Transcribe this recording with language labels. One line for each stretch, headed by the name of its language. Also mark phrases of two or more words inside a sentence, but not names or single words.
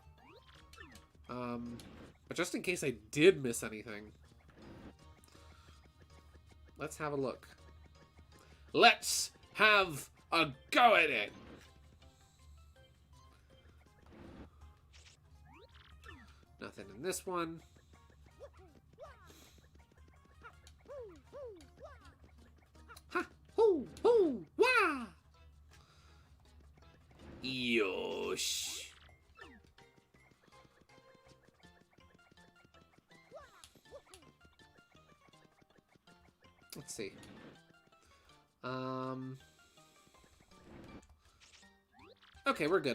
English: But just in case I did miss anything, let's have a look. Let's have a go at it! Nothing in this one. Ha! Hoo! Hoo! Wah! Yosh! Let's see. Okay, we're good.